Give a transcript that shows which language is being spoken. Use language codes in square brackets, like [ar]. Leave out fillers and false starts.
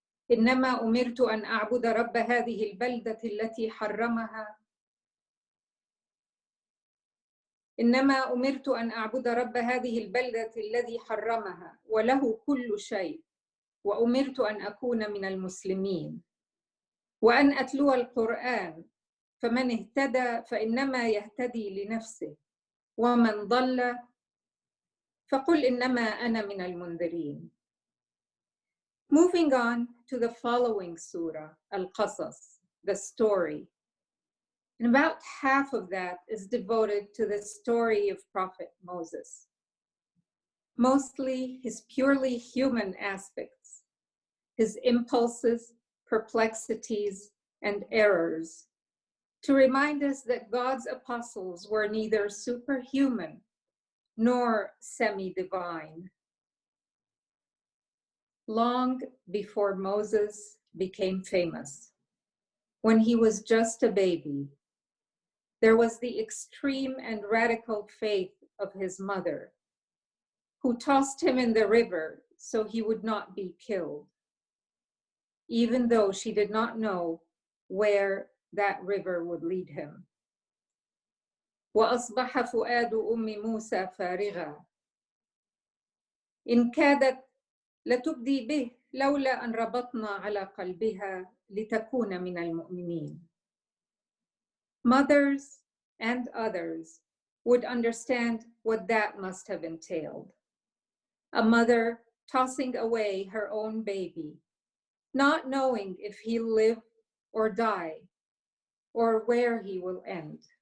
[ar] إنما أمرت أن أعبد رب هذه البلدة التي حرمها إنما أمرت أن أعبد رب هذه البلدة الذي حرمها وله كل شيء وأمرت أن أكون من المسلمين وأن أتلو القرآن فمن اهتدى فإنما يهتدي لنفسه ومن ضل فقل إنما أنا من المنذرين. [en] Moving on to the following surah, Al-Qasas, the story. And about half of that is devoted to the story of Prophet Moses, mostly his purely human aspects, his impulses, perplexities, and errors, to remind us that God's apostles were neither superhuman nor semi-divine. Long before Moses became famous, when he was just a baby, there was the extreme and radical faith of his mother, who tossed him in the river so he would not be killed, even though she did not know where that river would lead him. [ar] وأصبح فؤاد أم موسى فارغا إن كادت لتبدي به لولا أن ربطنا على قلبها لتكون من المؤمنين. [en] Mothers and others would understand what that must have entailed. A mother tossing away her own baby, not knowing if he'll live or die, or where he will end.